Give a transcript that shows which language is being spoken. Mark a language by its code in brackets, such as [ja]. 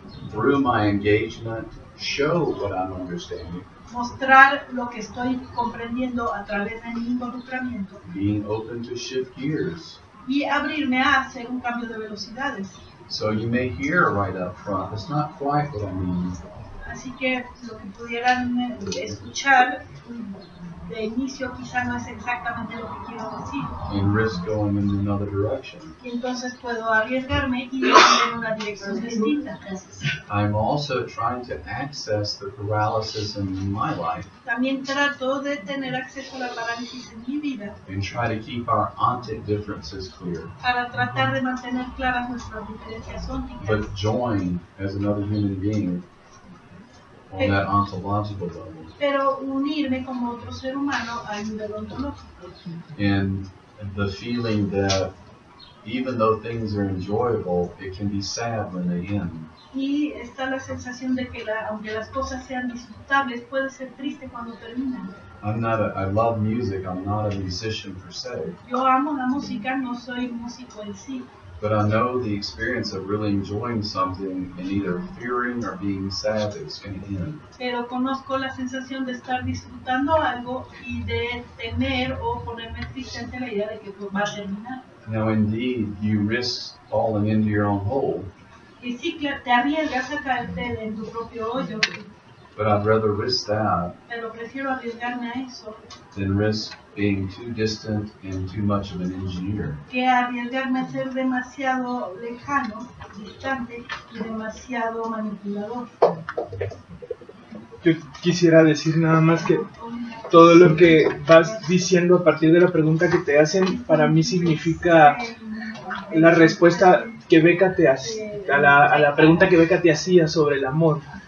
[en] Through my engagement, show what I'm understanding, [es] Mostrar lo que estoy comprendiendo a través de mi involucramiento [en] being open to shift gears. [es] y abrirme a hacer un cambio de velocidades. [en] So you may hear right up front, it's not quite what I mean. [es] Así que lo que pudieran escuchar de inicio quizá no es exactamente lo que quiero decir. [en] And risk going in another direction. [es] Y entonces puedo arriesgarme y ir en una dirección distinta. [en] I'm also trying to access the paralysis in my life [es] También trato de tener acceso a la parálisis en mi vida [en] and try to keep our ontic differences clear, [es] para tratar de mantener claras nuestras diferencias ópticas, [en] but join as another human being on that ontological level. [es] pero unirme como otro ser humano a nivel ontológico. [en] And the feeling that even though things are enjoyable, it can be sad when they end. [es] Y está la sensación de que aunque las cosas sean disfrutables, puede ser triste cuando terminan. [en] I love music. I'm not a musician per se, [es] Yo amo la música, no soy músico en sí, [en] but I know the experience of really enjoying something and either fearing or being sad that it's going to end. [es] pero conozco la sensación de estar disfrutando algo y de temer o ponerme triste ante la idea de que va a terminar. [en] Now, indeed, you risk falling into your own hole, [es] Y sí, te arriesgas a caerte en tu propio hoyo, [en] but I'd rather risk that [es] pero prefiero arriesgarme a eso [en] than risk being too distant and too much of an engineer. [es] que arriesgarme a ser demasiado lejano, distante y demasiado manipulador. Yo quisiera decir nada más que todo lo que vas diciendo a partir de la pregunta que te hacen, para mí significa la respuesta que Becca te hace, a la pregunta que Becca te hacía sobre el amor.